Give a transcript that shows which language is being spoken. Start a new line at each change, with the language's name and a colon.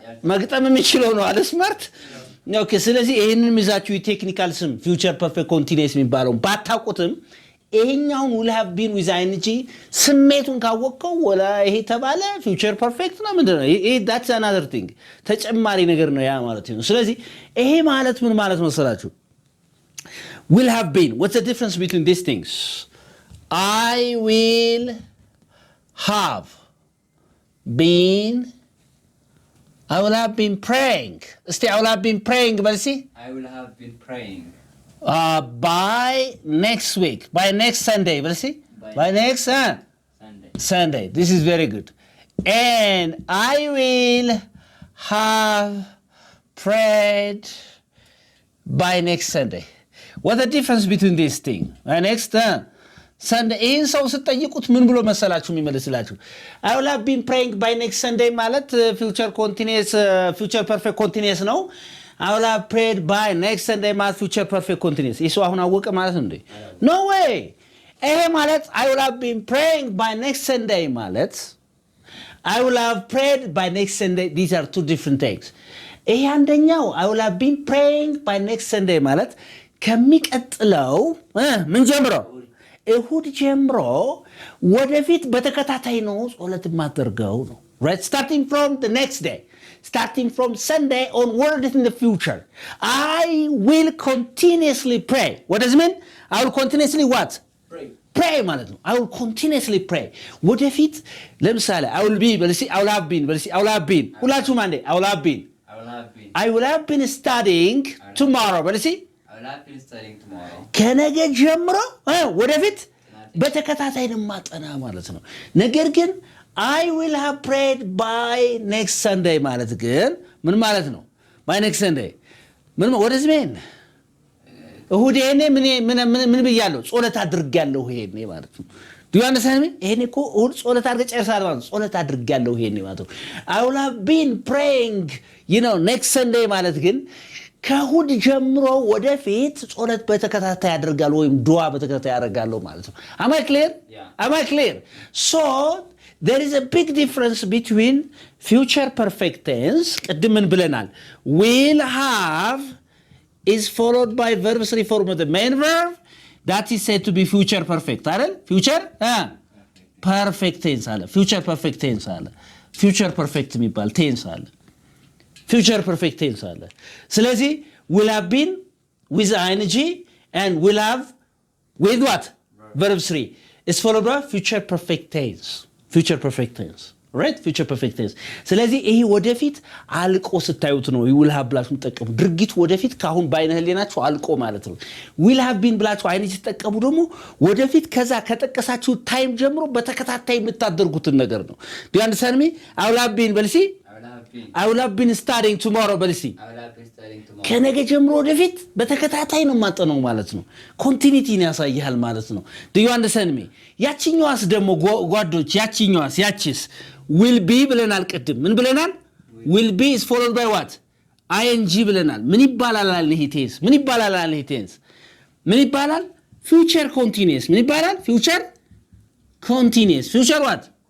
Amharic: መግጠም የሚችለው ነው አይደል ስማርት? ኦኬ። ስለዚህ ይሄንን ይዛችሁ የቴክኒካል ስም ፊውቸር ፐርፌክት ኮንቲኒየስ የሚባለው ባታውቁትም ይሄኛውን
English: will have been with ing
Amharic: ስሜቱን ካወቀው ወላ ይሄ ተባለ ፊውቸር ፐርፌክት ነው ምንድነው? ይሄ
English: that's another thing
Amharic: ተጨማሪ ነገር ነው ያ ማለት ነው። ስለዚህ ይሄ ማለት ምን ማለት መሰላችሁ?
English: will have been, what's the difference between these things? I will have been praying.
Amharic: እስቲ
English: I will have been praying
Amharic: በል እስቲ።
English: I will have been praying. By next week, by next Sunday, we'll see. By next Sunday. This is very good. And I will have prayed by next Sunday. What's the difference between these things? Next Sunday.
Amharic: ይህን ሰው ስትጠይቁት ምን ብሎ መሰላችሁ የሚመልስላችሁ?
English: I will have been praying by next Sunday
Amharic: ማለት
English: future continuous, future perfect continuous ነው። I will have prayed by next Sunday ማለት future perfect continuous.
Amharic: ይሄ አሁን አወቀ ማለት ነው እንዴ?
English: No way. ይሄ ማለት I will have been praying by next Sunday ማለት I will have prayed by next Sunday. These are two different things.
Amharic: ይሄ አንደኛው I will have been praying by next Sunday ማለት ከሚቀጥለው ምን ጀምሮ እሁድ ጀምሮ ወደፊት በተከታታይ ነው ጸሎት ማድረገው ነው።
English: right? Starting from the next day, starting from Sunday onward in the future, I will continuously pray. What does it mean? I will continuously what? Pray
Amharic: ማለት ነው።
English: I will continuously pray.
Amharic: ወደፊት ለምሳሌ
English: I will be በልሲ I will have been በልሲ I will have been ሁላችሁም አንዴ I will have been I will have been studying tomorrow በልሲ I will have been studying tomorrow.
Amharic: ከነገ ጀምሮ ወደፊት በተከታታይ ማጠና ማለት ነው። ነገር ግን I will have prayed by next Sunday ማለት ግን ምን ማለት ነው?
English: by next Sunday
Amharic: ምን
English: what does it mean?
Amharic: እሁድ ይሄኔ ምን ብያለሁ? ጾለት አድርጋለሁ ይሄኔ ማለት ነው።
English: do you understand me?
Amharic: ይሄኔ እኮ እሁድ ጾለት አድርገህ ጨርሰሃል ማለት ነው። ጾለት አድርጋለሁ ይሄኔ ማለት ነው።
English: I will have been praying next Sunday
Amharic: ማለት ግን ከእሁድ ጀምሮ ወደፊት ጾለት በተከታታይ ያደርጋል ወይም ዱዓ በተከታታይ ያደርጋለሁ ማለት ነው።
English: am I clear? Yeah. am I clear? so there is a big difference between future perfect tense
Amharic: ቅድም ምን ብለናል?
English: will have is followed by verb 3 form of the main verb that is said to be future perfect
Amharic: አይደል?
English: future perfect tense አለ። future perfect tense አለ። future perfect
Amharic: የሚባል
English: tense አለ። future perfect tense አለ። ስለዚህ will have been with ing and will have with what? verb 3 is followed by future perfect tense. future perfect tense. right? future perfect tense.
Amharic: ስለዚህ ይሄ ወደፊት አልቆ ስታዩት ነው will have ብላችሁ ተጠቀሙ። ድርጊቱ ወደፊት ካሁን ባይነ ህሊናችሁ አልቆ ማለት ነው። will have been ብላችሁ አይን ሲተጠቀሙ ደግሞ ወደፊት ከዛ ከጠቀሳችሁ ታይም ጀምሮ በተከታታይ የምታደርጉትን ነገር ነው።
English: do you understand me?
Amharic: I will have been በልሲ
English: I will have been studying tomorrow
Amharic: በልሲ ከነገ ጀምሮ ወደፊት በተከታታይ ነው ማጠነው ማለት ነው። ኮንቲኒቲን ያሳያል ማለት ነው።
English: do you understand me?
Amharic: ያቺኛዋስ ደግሞ ጓዶች ያቺስ
English: will be
Amharic: ብለናል። ቅድም ምን ብለናል?
English: will be is followed by what?
Amharic: ing ብለናል። ምን ይባላል ይሄ ቴንስ? ምን ይባላል?
English: future continuous።
Amharic: ምን ይባላል?
English: future continuous። future what?